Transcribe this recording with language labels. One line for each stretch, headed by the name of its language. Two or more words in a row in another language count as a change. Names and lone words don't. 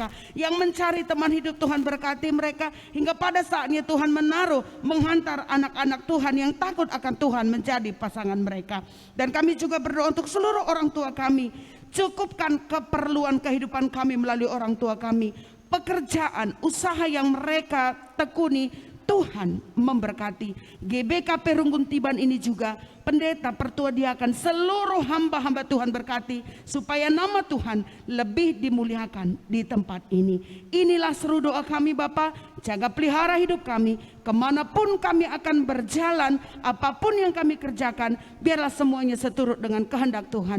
Indonesian: Yang mencari teman hidup, Tuhan berkati mereka, hingga pada saatnya Tuhan menghantar anak-anak Tuhan yang takut akan Tuhan menjadi pasangan mereka. Dan kami juga berdoa untuk seluruh orang tua kami. Cukupkan keperluan kehidupan kami melalui orang tua kami. Pekerjaan, usaha yang mereka tekuni, Tuhan memberkati. GBKP Runggun Tiban ini juga, pendeta, pertua diakan, seluruh hamba-hamba Tuhan berkati, supaya nama Tuhan lebih dimuliakan di tempat ini. Inilah seru doa kami Bapa. Jaga pelihara hidup kami, kemanapun kami akan berjalan, apapun yang kami kerjakan, biarlah semuanya seturut dengan kehendak Tuhan.